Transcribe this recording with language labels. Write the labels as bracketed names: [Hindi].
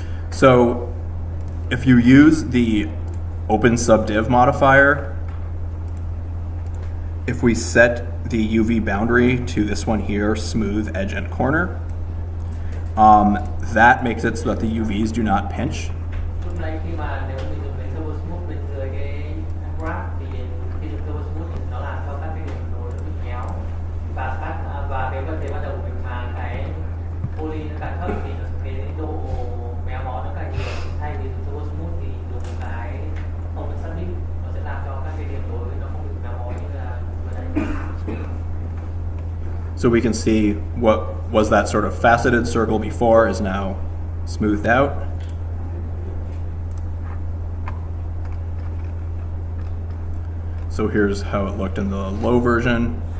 [English] So if you use the open subdiv modifier, if we set the UV boundary to this one here, smooth edge and corner, that makes it so that the UVs do not pinch. [Vietnamese] Lúc này khi mà nếu mình dùng cái turbo smooth bên dưới cái graph thì khi dùng turbo smooth thì nó làm cho các cái điểm nối nó bị nhéo và cái vấn đề ban đầu của mình mà cái poly nó càng thấp thì cái độ méo mó nó càng nhiều. Thay vì dùng turbo smooth thì dùng cái open subdiv nó sẽ làm cho các cái điểm nối nó không bị méo mó như là vừa đây. [English] So we can see what was that sort of faceted circle before is now smoothed out. So here's how it looked in the low version.